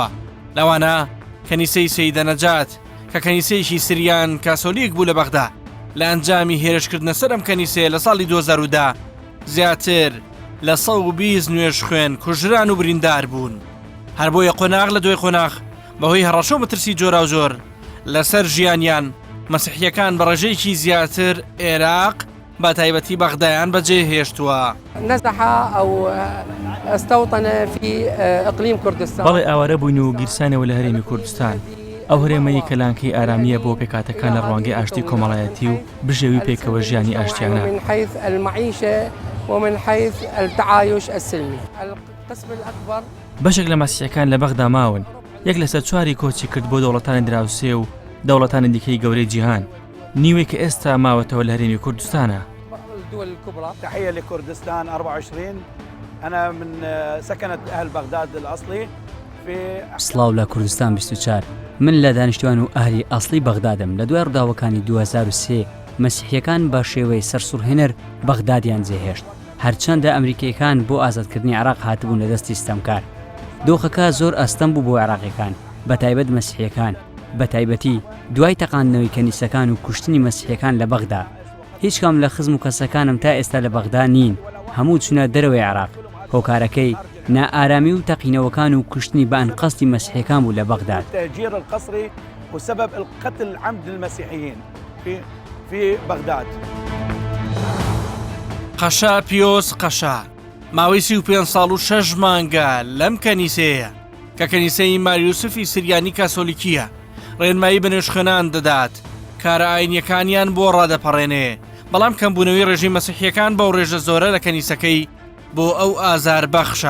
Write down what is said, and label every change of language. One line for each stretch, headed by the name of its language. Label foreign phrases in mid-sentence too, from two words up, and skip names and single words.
Central Kurdish: لەوانە کەنیسەی سەیدە نەجات کە کەنیسەیەکی سریان کاسۆلیک بوو لە بەغدا لە ئەنجامی هێرشکردنە سەر ئەم کەنیسەیە لە ساڵی 2010 زیاتر لە 120 نوێژ خوێن کوژران و بریندار بوون. هەر بۆیە قۆناغ لە دوای قۆناغ بەهۆی هەڕەشە و مەترسی جۆرا و جۆر لەسەر ژیانیان مەسیحیەکان بە ڕێژەیەکی زیاتر عێراق بە تایبەتی بەغدایان بەجێ هێشتووە.
Arabic: نزح أو استوطن في إقليم كردستان.
Central Kurdish: بەڵێ ئاوارە بووین و گیرسانەوە لە هەرێمی کوردستان. ئەو هەرێمەی کەلانکەی ئارامیە بۆ پێکاتەکان لە ڕوانگەی ئاشتی کۆمەڵایەتی و بژێوی پێکەوە ژیانی ئاشتیانە.
Arabic: من حيث المعيشة ومن حيث التعايش السلمي. القسم الأكبر
Central Kurdish: بەشێک لە مەسیحیەکان لە بەغدا ماون، یەک لەسەر چواری کۆچی کرد بۆ دەوڵەتانی دراوسێ و دەوڵەتانی دیکەی گەورەی جیهان، نیوەی کە ئێستا ماوەتەوە لە هەرێمی کوردستانە.
Arabic: الدول الكبرى. تحية لكردستان 24. أنا من سكنة أهل بغداد الأصلي في
Central Kurdish: سڵاو لە کوردستان 24. من لە دانیشتوان و ئەهلی ئەسڵی بەغدادم. لە دوای ڕووداوەکانی 2003 مەسیحیەکان بە شێوەی سەرسوڕهێنەر بەغدادیان جێهێشت، هەرچەندە ئەمریکیەکان بۆ ئازادکردنی عێراق هاتبوون لە دەستی ستەمکار. دۆخەکە زۆر ئەستەم بوو بۆ عێراقیەکان، بە تایبەت مەسیحیەکان، بە تایبەتی دوای تەقاندنەوەی کەنیسەکان و کوشتنی مەسیحیەکان لە بەغدا. هیچ کام لە خزم و کەسەکانم تا ئێستا لە بەغدا نین، هەموو چونە دەرەوەی عێراق. هۆکارەکەی نائارامی و تەقینەوەکان و کوشتنی بە ئەنقەستی مەسیحیەکان بوو لە بەغداد.
Arabic: التهجير القسري وسبب القتل العمد للمسيحيين في بغداد.
Central Kurdish: قەشا پیۆس قەشا ماوەی 35 ساڵ و 6 مانگە لەم کەنیسەیە کە کەنیسەی ماریوسفی سریانی کاسۆلیکیە ڕێنمایی بە نوێژخوێنان دەدات، کارە ئاینیەکانیان بۆ ڕادەپەڕێنێ، بەڵام کەمبوونەوەی ڕێژی مەسیحیەکان بەو ڕێژە زۆرە لە کەنیسەکەی بۆ ئەو ئازار بەخشە.